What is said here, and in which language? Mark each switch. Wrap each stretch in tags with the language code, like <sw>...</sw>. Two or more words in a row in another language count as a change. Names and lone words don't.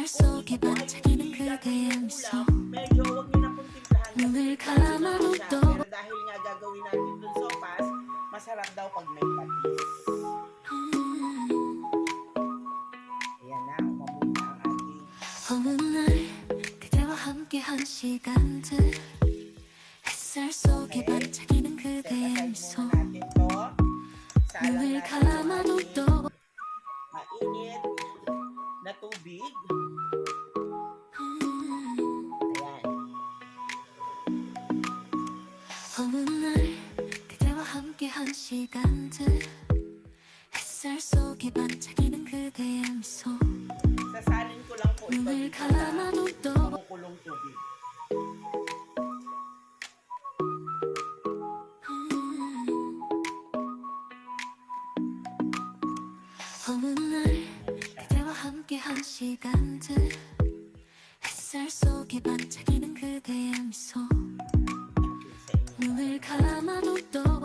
<tl>Kung</tl> <ko>속에</ko> <tl>ito po ay</tl> <ko>반짝이는</ko> <tl>bibigat</tl> <ko>그대의</ko> <tl>ng</tl> <ko>미소</ko> <tl>ulam, medyo huwag niyo na pong timplahan kasi</tl> <ko>눈을</ko> <tl>timplahan naman</tl> <ko>감아도</ko> <tl>siya.</tl> <ko>또</ko> <tl>Pero dahil nga gagawin natin dun sopas, masarap daw pag may patis. Ayan na, umamoy na ang ating</tl> <ko>어느 날 그대와 함께한 시간들 햇살 속에</ko> <tl>Okay.</tl> <ko>반짝이는</ko> <tl>set</tl> <ko>그대의</ko> <tl>aside</tl> <ko>미소</ko> <tl>muna natin to. Salang</tl> <ko>눈을</ko> <tl>natin yung</tl> <ko>감아도</ko> <tl>ating</tl> <ko>또</ko> <tl>mainit na tubig. Ayan.</tl> <ko>어느 날 그대와 함께한 시간들 햇살 속에 반짝이는 그대의 미소</ko> <tl>Sasalin ko lang po ito</tl> <ko>눈을</ko> <tl>dito sa</tl> <ko>감아도 또</ko> <tl>kumukulong tubig.</tl> <ko>어느 날 그대와 함께한 시간들 햇살 속에 반짝이는 그대의 미소 눈을 감아도 또</ko>